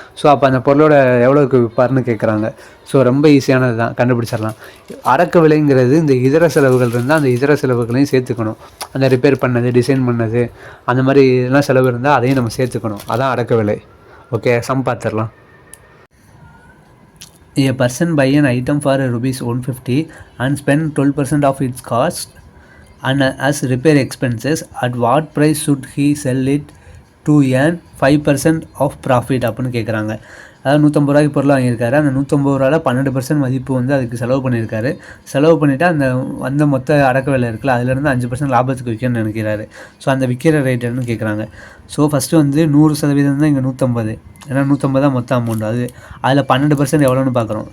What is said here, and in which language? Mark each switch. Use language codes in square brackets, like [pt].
[ta] So அப்போ அந்த பொருளோட எவ்வளோக்கு விற்பார்னு கேட்குறாங்க. ஸோ ரொம்ப ஈஸியானது தான், கண்டுபிடிச்சிடலாம். அடக்க விலைங்கிறது இந்த இதர செலவுகள் இருந்தால் அந்த இதர செலவுகளையும் சேர்த்துக்கணும். அந்த ரிப்பேர் பண்ணது, டிசைன் பண்ணது, அந்த மாதிரி இதெல்லாம் செலவு இருந்தால் அதையும் நம்ம சேர்த்துக்கணும். அதான் அடக்க விலை. ஓகே, சம் பார்த்துடலாம். [en] A person buy an item for rupees 150 and spend 12% of its cost and as repair expenses. At what price should he sell it to earn 5% of profit [ta] அப்படின்னு கேட்குறாங்க. அதாவது 150 ரூபாய்க்கு பொருள் வாங்கியிருக்காரு. அந்த 150 ரூபாயில் 12% மதிப்பு வந்து அதுக்கு செலவு பண்ணியிருக்காரு. செலவு பண்ணிவிட்டு அந்த வந்த மொத்த அடக்க விலை இருக்குல்ல அதுலேருந்து 5% லாபத்துக்கு விற்கணும்னு நினைக்கிறாரு. ஸோ அந்த விற்கிற ரேட் என்னன்னு கேட்குறாங்க. ஸோ ஃபஸ்ட்டு வந்து 100% தான் இங்கே 150. ஏன்னா 150 தான் மொத்த அமௌண்ட். அதில் 12% எவ்வளோன்னு பார்க்குறோம்.